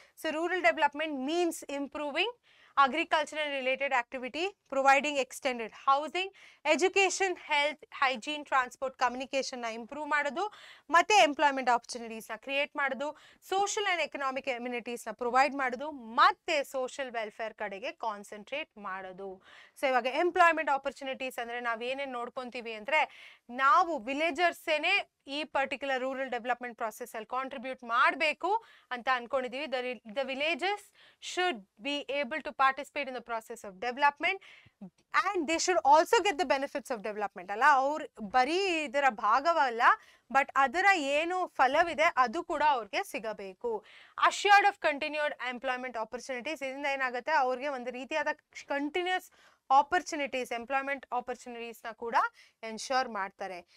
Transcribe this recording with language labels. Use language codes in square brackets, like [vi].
[kn] So [en] rural development means improving agricultural related activity, providing extended housing, education, health, hygiene, transport, communication [kn] na improve ಮಾಡೋದು, ಮತ್ತೆ employment opportunities ನ create ಮಾಡೋದು, social and economic amenities ನ provide ಮಾಡೋದು, ಮತ್ತೆ social welfare ಕಡೆಗೆ concentrate ಮಾಡೋದು. So ಇವಾಗ ಎಂಪ್ಲಾಯ್ಮೆಂಟ್ ಆಪರ್ಚುನಿಟೀಸ್ ಅಂದ್ರೆ ನಾವ್ ಏನೇನ್ ನೋಡ್ಕೊಂತೀವಿ ಅಂದ್ರೆ, ನಾವು ವಿಲೇಜರ್ಸೇನೆ ಈ ಪರ್ಟಿಕ್ಯುಲರ್ ರೂರಲ್ ಡೆವಲಪ್ಮೆಂಟ್ ಪ್ರಾಸೆಸ್ ಅಲ್ಲಿ ಕಾಂಟ್ರಿಬ್ಯೂಟ್ ಮಾಡಬೇಕು ಅಂತ ಅನ್ಕೊಂಡಿದೀವಿ. [en] The villages should be able to participate in the process of development and they should also get the benefits of development. [kn] ಅಲ್ಲ, ಅವ್ರು ಬರೀ ಇದರ ಭಾಗವಲ್ಲ, ಬಟ್ ಅದರ ಏನು ಫಲವಿದೆ ಅದು ಕೂಡ ಅವ್ರಿಗೆ ಸಿಗಬೇಕು. [en] assured of continued employment opportunities, [kn] ಇದರಿಂದ ಏನಾಗುತ್ತೆ, ಅವ್ರಿಗೆ ಒಂದು ರೀತಿಯಾದ ಕಂಟಿನ್ಯೂಸ್ ಆಪರ್ಚುನಿಟೀಸ್, ಎಂಪ್ಲಾಯ್ಮೆಂಟ್ ಆಪರ್ಚುನಿಟೀಸ್ ನ ಕೂಡ ಎನ್ಶೋರ್ ಮಾಡ್ತಾರೆ.